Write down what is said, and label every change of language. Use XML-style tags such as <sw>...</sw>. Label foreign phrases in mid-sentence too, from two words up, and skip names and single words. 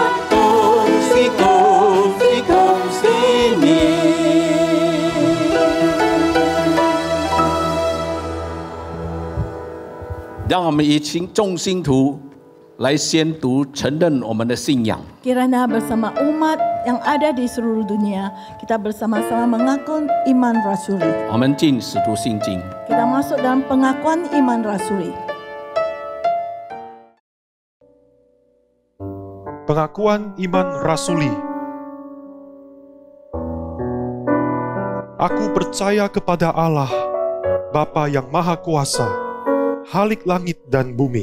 <zh>恭喜恭喜恭喜你！让我们一起众信徒来宣读承认我们的信仰。</zh> <id>Kiranya bersama umat yang ada di seluruh dunia, kita bersama-sama mengaku iman rasuli.</id> <zh>我们进使徒信经。</zh> <id>Kita masuk dalam pengakuan iman rasuli. Pengakuan iman rasuli. Aku percaya kepada Allah, Bapa yang Maha Kuasa, Khalik langit dan bumi,</id>